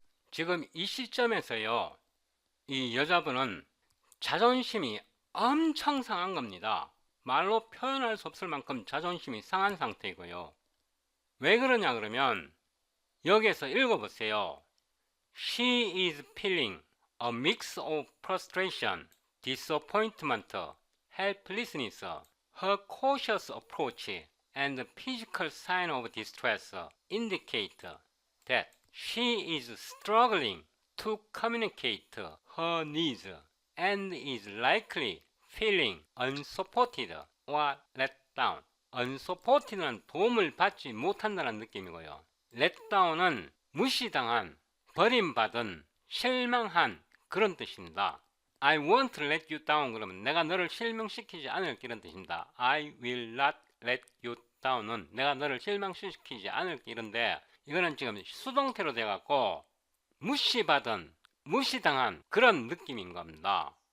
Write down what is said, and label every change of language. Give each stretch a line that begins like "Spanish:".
Korean: 지금 이 시점에서요, 이 여자분은 자존심이 엄청 상한 겁니다. 말로 표현할 수 없을 만큼 자존심이 상한 상태이고요. 왜 그러냐 그러면 여기에서 읽어보세요.
English: She is feeling a mix of frustration, disappointment, helplessness. Her cautious approach and physical sign of distress indicate that she is struggling to communicate her needs and is likely feeling unsupported or let down.
Korean: unsupported는 도움을 받지 못한다는 느낌이고요. let down은 무시당한, 버림받은, 실망한 그런 뜻입니다.
English: I won't let you down
Korean: 그러면 내가 너를 실망시키지 않을 이런 뜻입니다.
English: I will not let you down
Korean: 은 내가 너를 실망시키지 않을 이런데 이거는 지금 수동태로 돼갖고 무시받은, 무시당한 그런 느낌인 겁니다.